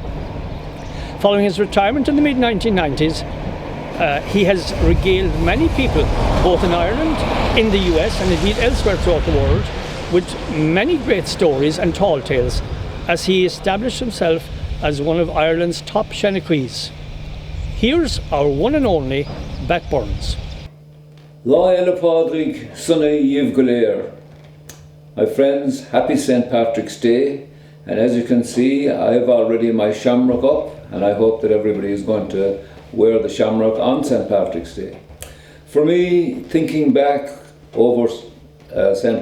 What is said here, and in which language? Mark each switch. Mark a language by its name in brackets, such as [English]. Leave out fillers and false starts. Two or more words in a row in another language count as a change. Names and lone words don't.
[English] Following his retirement in the mid-1990s, he has regaled many people, both in Ireland, in the US and indeed elsewhere throughout the world, with many great stories and tall tales as he established himself as one of Ireland's top Shanachrees. Here's our one and only Backburns. [Irish] Fhéile Pádraig, sona daoibh léir. [English] My friends, happy St. Patrick's Day, and as you can see, I have already my shamrock up, and I hope that everybody is going to wear the shamrock on St. Patrick's Day. For me, thinking back over St.